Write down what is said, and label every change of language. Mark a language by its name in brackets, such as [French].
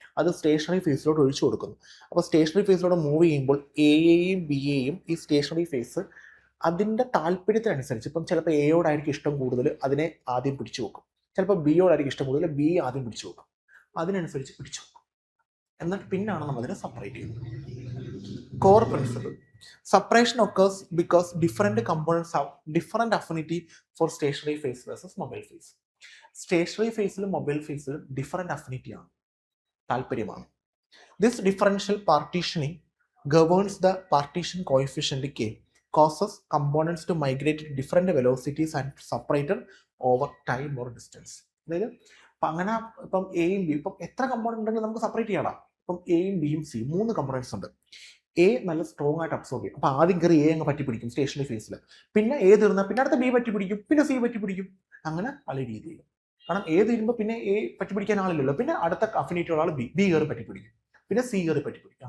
[Malayalam] അത് സ്റ്റേഷനറി ഫേസിലോട്ട് ഒഴിച്ചു കൊടുക്കുന്നു. അപ്പോൾ സ്റ്റേഷനറി ഫേസിലോട്ട് മൂവ് ചെയ്യുമ്പോൾ എയെയും ബിയെയും ഈ സ്റ്റേഷനറി ഫേസ് അതിൻ്റെ താല്പര്യത്തിനനുസരിച്ച്, ഇപ്പം ചിലപ്പോൾ എയോടായിരിക്കും ഇഷ്ടം കൂടുതൽ, അതിനെ ആദ്യം പിടിച്ചു വെക്കും. ചിലപ്പോൾ ബിയോടായിരിക്കും ഇഷ്ടം കൂടുതൽ, ബി ആദ്യം പിടിച്ചു വെക്കും. അതിനനുസരിച്ച് പിടിച്ചു വെക്കും. എന്നിട്ട് പിന്നാണ് നമ്മൾ അതിനെ സെപ്പറേറ്റ് ചെയ്യുന്നത്. [English] Core principle. Separation occurs because different components have different affinity for stationary phase versus mobile phase. Stationary phase mobile phase different affinity [Malayalam] ആണ്, താല്പര്യമാണ്. [English] This differential partitioning governs the partition coefficient K, causes components to migrate at different velocities and separated over time or distance. [Malayalam] അതായത് അങ്ങനെ ഇപ്പം എയും B, ഇപ്പം എത്ര component ഉണ്ടെങ്കിൽ നമുക്ക് സെപ്പറേറ്റ് ചെയ്യണം. ഇപ്പം എയും ബിയും സി 3 കമ്പോണൻസ് ഉണ്ട്. എ നല്ല സ്ട്രോങ് ആയിട്ട് അബ്സോർബ് ചെയ്യും. അപ്പോൾ ആദ്യം കയറി എ അങ്ങ് പറ്റി പിടിക്കും സ്റ്റേഷനറി ഫേസിൽ. പിന്നെ എ തീർന്നാൽ പിന്നെ അടുത്ത ബി പറ്റി പിടിക്കും, പിന്നെ സി പറ്റി പിടിക്കും. അങ്ങനെ പല രീതിയിൽ. കാരണം എ തീരുമ്പോൾ പിന്നെ എ പറ്റി പിടിക്കാൻ ആളില്ലല്ലോ. പിന്നെ അടുത്ത അഫിനിറ്റി ഉള്ള ആൾ ബി കയറി പറ്റി പിടിക്കും, പിന്നെ സി കയറി പറ്റി പിടിക്കും.